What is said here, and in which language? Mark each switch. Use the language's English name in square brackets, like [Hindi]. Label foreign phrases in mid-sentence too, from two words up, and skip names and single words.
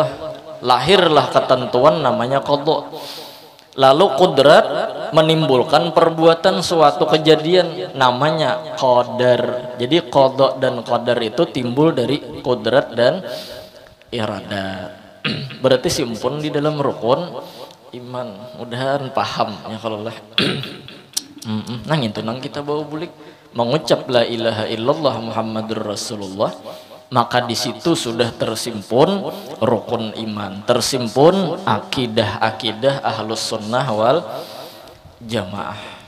[Banjar] Lahirlah ketentuan namanya qadha. Lalu qudrat menimbulkan perbuatan suatu kejadian namanya qadar. Jadi qadha dan qadar itu timbul dari qudrat dan iradat. Berarti simpun di dalam rukun iman. Mudahan paham ya kalau lah. Nang itu nang kita bawa bulik mengucap [Arabic] لا إله إلا الله محمد رسول الله, [Banjar] maka di situ sudah tersimpun rukun iman, tersimpun akidah [Arabic] أهل السنة والجماعة.